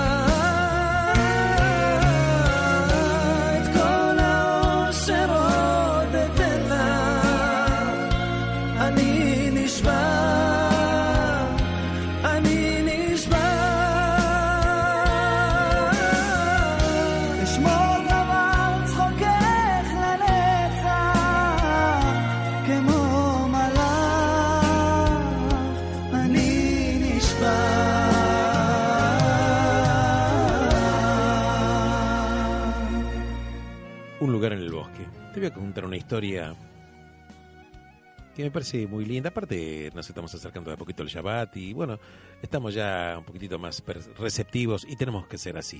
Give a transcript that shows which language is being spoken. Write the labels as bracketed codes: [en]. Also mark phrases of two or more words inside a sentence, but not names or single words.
[he] את כל האושר עוד אתן לך, אני נשבע, אני נשבע. אשמור גם על צחוקך לנצח, כמו מלאך, אני נשבע. [es] Un lugar en el bosque. Te voy a contar una historia que me parece muy linda. Aparte, nos estamos acercando de a poquito al Shabbat y bueno, estamos ya un poquitito más receptivos y tenemos que ser así.